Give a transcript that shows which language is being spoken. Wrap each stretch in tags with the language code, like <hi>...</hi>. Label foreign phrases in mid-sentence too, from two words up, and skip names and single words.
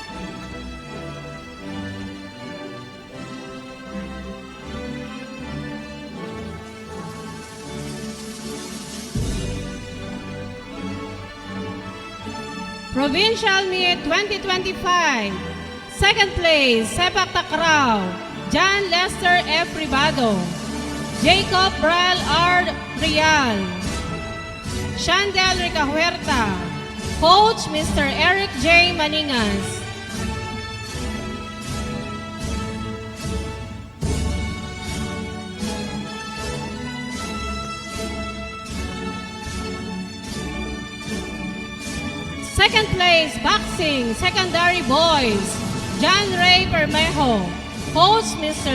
<en>Provincial Meet 2025. Second place, Sepak Takraw, John Lester F. Ribado, Jacob Bral R. Real, Shandel Ricahuerta, Coach Mr. Eric J. Maningas. Second place, Boxing, Secondary Boys, John Ray Permejo, Coach Mr.</en>